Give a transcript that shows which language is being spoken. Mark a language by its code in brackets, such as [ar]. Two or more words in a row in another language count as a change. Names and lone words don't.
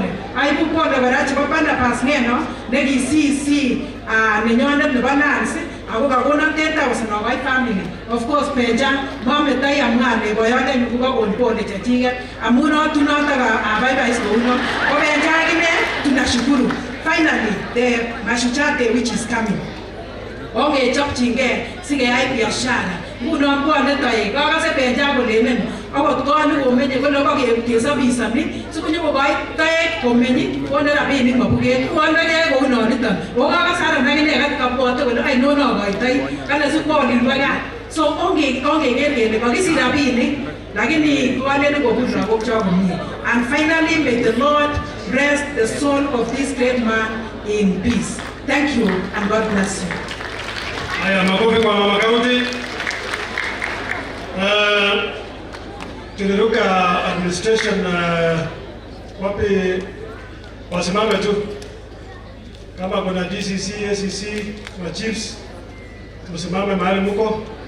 [kln] Aibu pole kora chebo Barnabas Ngeno nekisisi nenyonet nebo Nancy ako kakonon 10,000 okoi family. Of course Benja mometoi amwale boyondenyu kokakon pole chechiket amun notunotok abaibai kouno. Ko Benja akine tunashukuru. [en] Finally, the Mashujaa Day which is coming. [kln] Ongechopchingei sikeyai biashara. Ngunon bwone toek kakase Benja kolenen akot koni komenye kole kokesabisoni sikonyokokoi toek komenye konde rabinik mabuket kondegei kou noniton. Okakase Aaron akine kabwote kole ainon akoitoi kale sikwolilwe gaa. So ongeker kele kakisich rabinik lakini kolenen kobun lagok chok komie. [en] And finally, may the Lord rest the soul of this great man in peace. Thank you and God bless you. [sw] Haya, makofi kwa mama county. Tuliruka administration wapi wasimame tu kama kuna DCC, SCC, na chiefs msimame mahali mko.